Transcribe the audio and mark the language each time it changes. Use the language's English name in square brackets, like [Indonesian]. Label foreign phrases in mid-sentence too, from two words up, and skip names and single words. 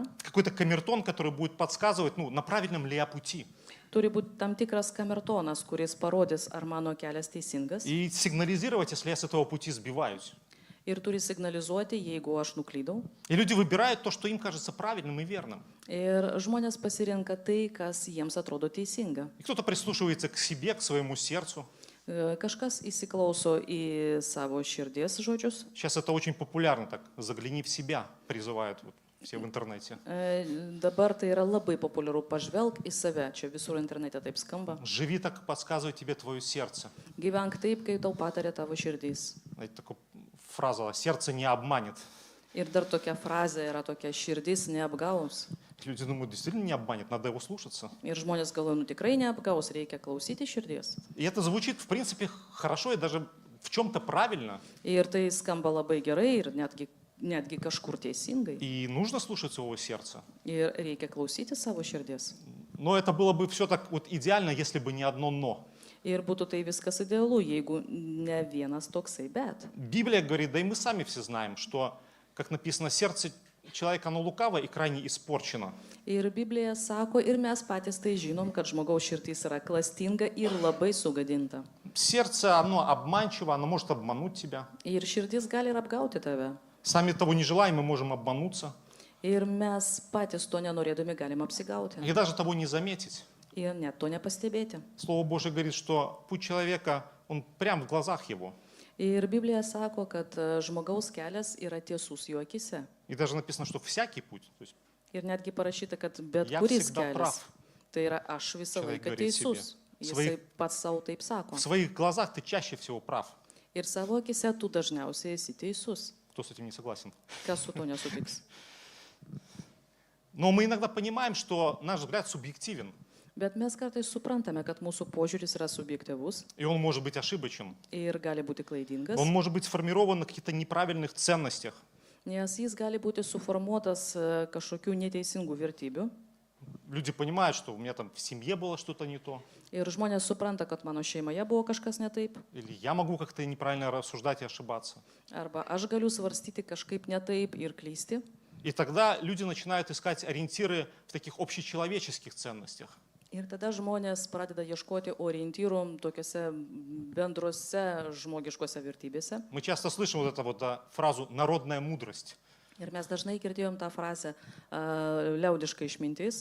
[Russian] какой-то камертон, который будет подсказывать, на правильном ли я пути. [Lithuanian] Turi būti tam tikras kamertonas, kuris parodys, ar mano kelias teisingas. [Russian] И сигнализировать, если я с этого пути сбиваюсь. [Lithuanian] Ir turi signalizuoti, jeigu aš nuklydau. [Russian] И люди выбирают то, что им кажется правильным и верным. [Lithuanian] Ir žmonės pasirenka tai, kas jiems atrodo teisinga. [Russian] И кто-то прислушивается к себе, к своему сердцу. [Lithuanian] Kažkas įsiklauso į savo širdies žodžius. [Russian] Сейчас это очень популярно, так «загляни в себя» призывают все в интернете. [Lithuanian] Dabar tai yra labai populiaru, pažvelk į save. Čia visur internete taip skamba. [Russian] Живи так, как подсказывает тебе твое сердце. [Lithuanian] Gyvenk taip, kai tau patarė tavo širdys. [Russian] Знаете, такая фраза: «Сердце не обманет». [Lithuanian] Ir dar tokia frazė yra tokia: širdis neapgaus. [Russian] Люди думают, действительно не обманет, надо его слушаться. [Lithuanian] Ir žmonės galvoja, tikrai neapgaus, reikia klausyti širdies. [Russian] И это звучит, в принципе, хорошо и даже в чем-то правильно. [Lithuanian] Ir tai skamba labai gerai ir netgi kažkur teisingai. [Russian] И нужно слушать своего сердца. [Lithuanian] Ir reikia klausyti savo širdies. [Russian] Но это было бы все так идеально, если бы не одно «но». [Lithuanian] Ir būtų tai viskas idealu, jeigu ne vienas toksai bet. [Russian] Библия говорит, да и мы сами все знаем, что, как написано, сердце человека, оно лукаво и крайне испорчено. [Lithuanian] Ir Biblija sako, ir mes patys tai žinom, kad žmogaus širdis yra klastinga ir labai sugadinta. [Russian] Сердце, оно обманчиво, оно может обмануть тебя. [Lithuanian] Ir širdis gali ir apgauti tave. [Russian] Сами того не желаем, мы можем обмануться. [Lithuanian] Ir mes patys to nenorėdami galim apsigauti. [Russian] И даже того не заметить. [Lithuanian] Ir net to nepastebėti. [Russian] Слово Божие говорит, что путь человека, он прям в глазах его. [Lithuanian] Ir Biblija sako, kad žmogaus kelias yra tiesus jo akise. [Russian] И даже написано, что всякий путь. То есть [Lithuanian] Ir netgi parašyta, kad bet [Russian] Я [Lithuanian] kuris [Russian] всегда [Lithuanian] kelias. [Russian] прав. [Lithuanian] Tai yra aš visą [Russian] Человек [Lithuanian] laiką [Russian] говорит [Lithuanian] teisus. [Russian] себе. [Lithuanian] Jisai pats savo taip sako. [Russian] в своих глазах ты чаще всего прав. [Lithuanian] Ir savo akise tu dažniausiai esi teisus. [Russian] Кто с этим не согласен? [Lithuanian] Kas su to nesutiks? [Russian] Но мы иногда понимаем, что наш взгляд субъективен, [Lithuanian] Bet mes kartais suprantame, kad mūsų požiūris yra subjektyvus [Russian] и он может быть ошибочен. [Lithuanian] ir gali būti klaidingas, [Russian] Он может быть сформирован на каких-то неправильных ценностях. [Lithuanian] nes jis gali būti suformuotas kažkokių neteisingų vertybių. [Russian] Люди понимают, что у меня там в семье было что-то не то, [Lithuanian] Ir žmonės supranta, kad mano šeimoje buvo kažkas ne taip, [Russian] или я могу как-то неправильно рассуждать и ошибаться. [Lithuanian] arba aš galiu svarstyti kažkaip ne taip ir klysti. [Russian] И тогда люди начинают искать ориентиры в таких общечеловеческих ценностях. [Lithuanian] Ir tada žmonės pradeda ieškoti orientyrų tokiuose bendrose žmogiškose vertybėse. [Russian] Мы часто слышим вот эту вот фразу «народная мудрость». [Lithuanian] Ir mes dažnai girdėjom tą frazę liaudiška išmintis.